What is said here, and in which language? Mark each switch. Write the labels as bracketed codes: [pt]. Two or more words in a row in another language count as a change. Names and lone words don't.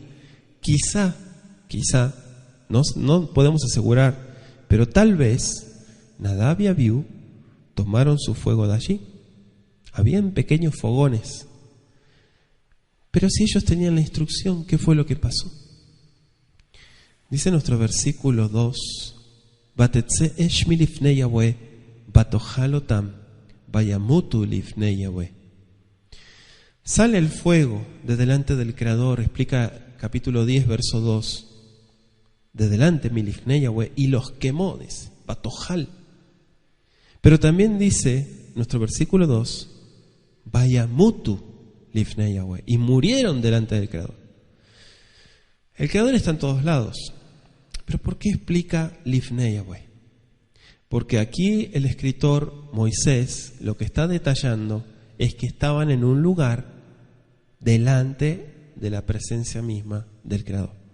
[es] Quizá, no podemos asegurar, pero tal vez Nadab y Abiú tomaron su fuego de allí. Habían pequeños fogones. Pero si ellos tenían la instrucción, ¿qué fue lo que pasó? Dice nuestro versículo 2, [he] ותצא אש מלפני יהוה ותאכל אותם וימתו לפני יהוה. [es] Sale el fuego de delante del Creador, explica capítulo 10, verso 2, de delante [he] מלפני יהוה, [es] y los quemó, dice, batohal. Pero también dice nuestro versículo 2, [he] וימתו לפני יהוה, [es] y murieron delante del Creador. El Creador está en todos lados. ¿Pero por qué explica [he] לפני יהוה? [es] Porque aquí el escritor Moisés lo que está detallando es que estaban en un lugar delante de la presencia misma del Creador.